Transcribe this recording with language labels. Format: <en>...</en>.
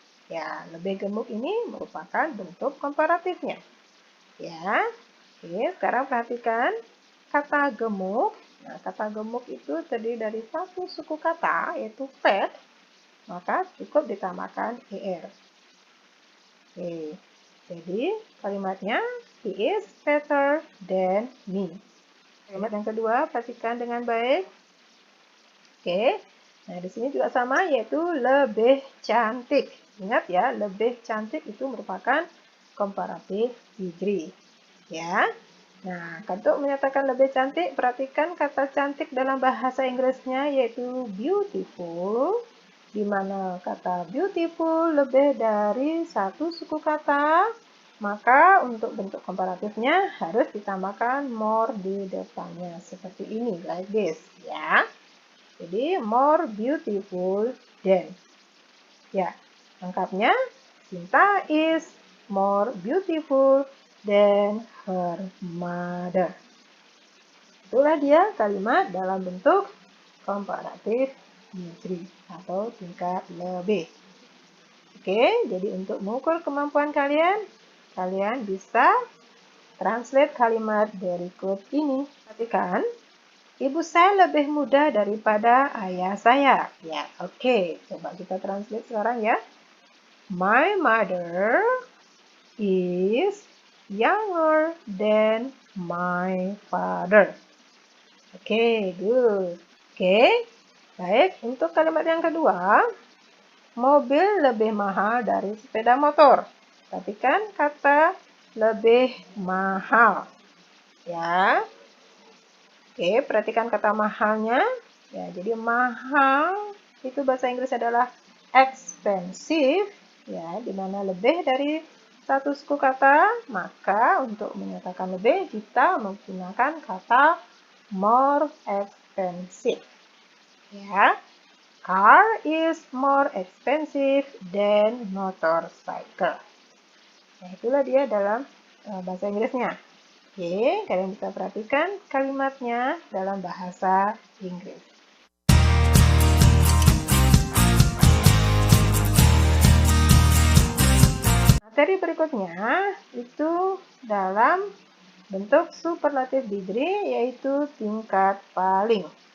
<id>Ya, lebih gemuk ini merupakan bentuk komparatifnya. Ya, oke, sekarang perhatikan kata gemuk. Nah, kata gemuk itu terdiri dari satu suku kata, yaitu fat, maka cukup ditambahkan ER. Oke, jadi kalimatnya,</id> <en>he is fatter than me.</en> <id>Kalimat yang kedua, perhatikan dengan baik. Oke, nah di sini juga sama yaitu lebih cantik. Ingat ya, lebih cantik itu merupakan comparative degree. Ya, Nah, untuk menyatakan lebih cantik, perhatikan kata cantik dalam bahasa Inggrisnya yaitu beautiful, di mana kata beautiful lebih dari satu suku kata, maka untuk bentuk komparatifnya harus ditambahkan more di depannya seperti ini,</id> <en>like this,</en> <id>ya.</id> <en>Jadi more beautiful than.</en> <id>Ya, lengkapnya</id> <en>Sinta is more beautiful than her mother.</en> <id>Itulah dia kalimat dalam bentuk komparatif degree atau tingkat lebih. Oke, jadi untuk mengukur kemampuan kalian, kalian bisa translate kalimat berikut ini. Perhatikan, ibu saya lebih muda daripada ayah saya. Ya, oke. Coba kita translate sekarang ya.</id> <en>My mother is younger than my father.</en> <id>Oke, good. Oke, baik. Untuk kalimat yang kedua, mobil lebih mahal dari sepeda motor. Perhatikan kata lebih mahal. Ya. Oke, perhatikan kata mahalnya. Ya, jadi mahal itu bahasa Inggris adalah expensive. Ya, di mana lebih dari satu suku kata, maka untuk menyatakan lebih kita menggunakan kata more expensive.</id> <en>Ya, car is more expensive than motorcycle.</en> <id>Nah, itulah dia dalam bahasa Inggrisnya. Oke, kalian bisa perhatikan kalimatnya dalam bahasa Inggris. Materi berikutnya itu dalam bentuk superlatif degree yaitu tingkat paling.</id>